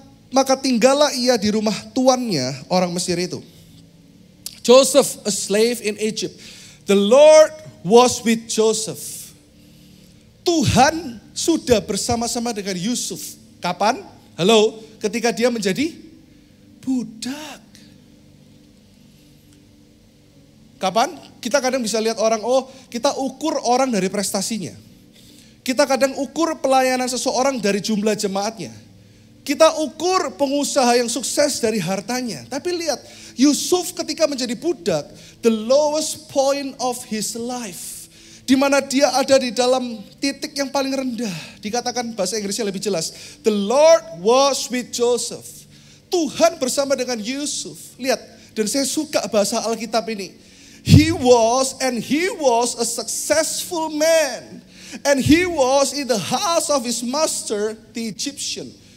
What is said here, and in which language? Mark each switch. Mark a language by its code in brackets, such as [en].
[id] Maka tinggallah ia di rumah tuannya, orang Mesir itu. [en] Joseph, a slave in Egypt. The Lord was with Joseph. [id] Tuhan sudah bersama-sama dengan Yusuf. Kapan? Halo, ketika dia menjadi budak. Kapan? Kita kadang bisa lihat orang, kita ukur orang dari prestasinya. Kita kadang ukur pelayanan seseorang dari jumlah jemaatnya. Kita ukur pengusaha yang sukses dari hartanya. Tapi lihat, Yusuf ketika menjadi budak, the lowest point of his life. Di mana dia ada di dalam titik yang paling rendah. Dikatakan bahasa Inggrisnya lebih jelas. [en] The Lord was with Joseph. Tuhan bersama dengan Yusuf. [id] Lihat, dan saya suka bahasa Alkitab ini. He was a successful man. [en] And he was in the house of his master, the Egyptian.